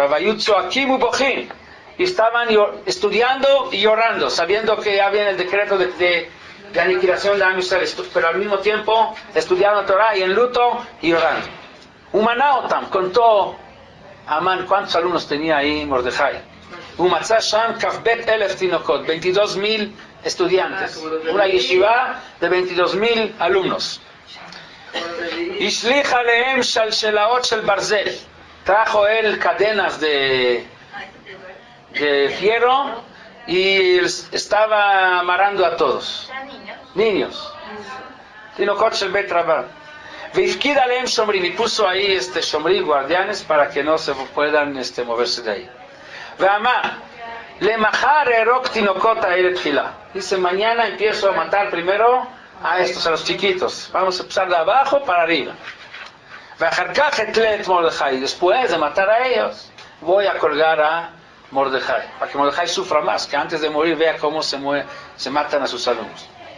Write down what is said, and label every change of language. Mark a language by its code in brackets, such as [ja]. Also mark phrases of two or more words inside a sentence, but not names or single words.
[he] ויצועקים ובוכין, [es] y estaban estudiando y llorando, sabiendo que ya viene el decreto de aniquilación de Am Yisrael, pero al mismo tiempo estudiando la Torah y en luto y llorando. Umanaotam, contó Amán cuántos alumnos tenía ahí Mordejai. [he] ומצא שם כ״ב אלף תינוקות, 22,000 estudiantes. [es] Una yeshiva de 22,000 alumnos. [he] השליך עליהם שלשלאות של ברזל, [es] trajo él cadenas de fierro y estaba amarrando a todos. Niños. [he] תינוקות של בית רבן. והפקיד עליהם שומרים, [es] y puso ahí shomrim, guardianes, para que no se puedan moverse de ahí. [he] ואמר למחר אהרוג תינוקות האלה תחילה, [es] dice: mañana empiezo a matar primero a estos, a los chiquitos. Vamos a empezar de abajo para arriba. [he] ואחר כך אתלה [es] Mordejai, después de matar a ellos, voy a colgar a Mordejai, para que Mordejai sufra más, que antes de morir vea cómo se matan a sus alumnos.